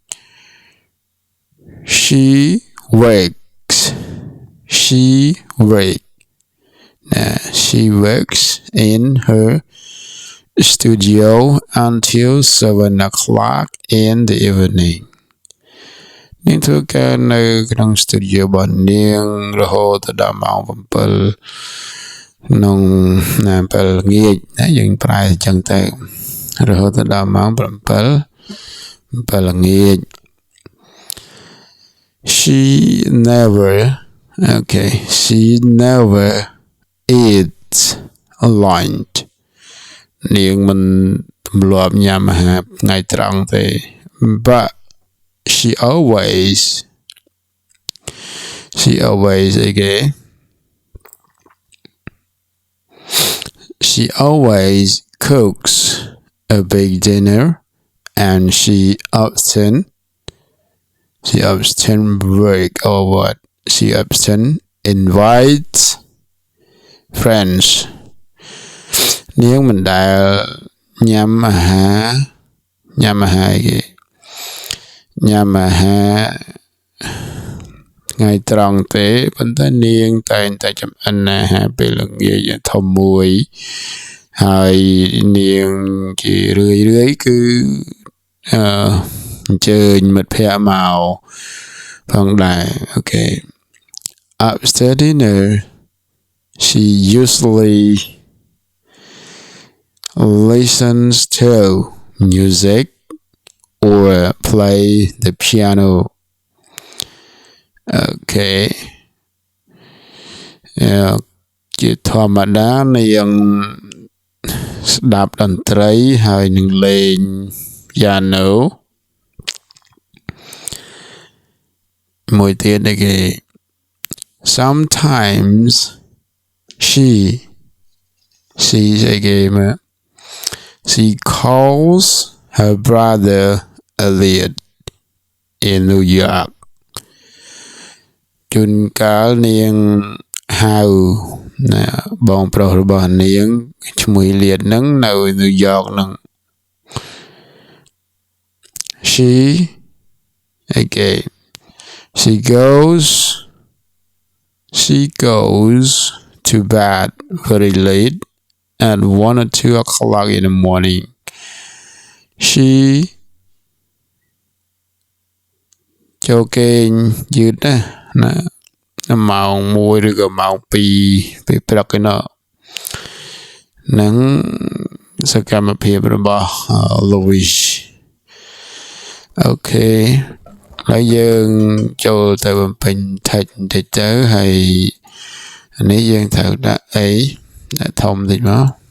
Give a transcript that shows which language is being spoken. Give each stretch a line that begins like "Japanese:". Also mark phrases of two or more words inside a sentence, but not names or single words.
English: she wakes she works in her studio until 7 o'clock in the evening
Khmer: នាងធ្វើការនៅក្នុង studio របស់នាងរហូតដល់ម៉ោង 7 ក្នុងពេលល្ងាចណាយើងប្រែអញ្ចឹងទៅរហូតដល់ម៉ោង 7 ល្ងាច
English: she never eats lunch
Khmer: នាងមិនទម្លាប់ញ៉ាំអាហារថ្ងៃត្រង់ទេ
English: but she always cooks a big dinner and she often invites friends
Khmer: នាងមិនដែលញ៉ាំអាហារថ្ងៃត្រង់ទេប៉ុន្តែនាងតែងតែចម្អិនអាហារពេលល្ងាចធំមួយហើយនាងជារឿយគឺ អញ្ជើញមិត្តភ័ក្តិមកផងដែរ
English: okay after dinner she usually listens to music or play the piano okay
Khmer: ជាធម្មតានាងស្ដាប់តន្ត្រីហើយនឹងលេង piano មួយទៀតគេ
English: sometimes she calls her brother Elliot in New York
Khmer: ជួនកាលនាងហៅបងប្រុសរបស់នាងឈ្មោះ Elliot នឹងនៅ New York នឹង
English: she goes to bed very late at 1 or 2 o'clock in the morning she
Khmer: ចូលគេងយឺតណាម៉ោង 1 ឬក៏ម៉ោង 2 ពេលព្រឹកឯណោះនឹងសកម្មភាពរបស់ Lois អូខេហើយយើងចូលទៅបំពេញ text បន្តិចទៅហើយនេះយើងត្រូវដាក់អីដាក់ធំបន្តិចមក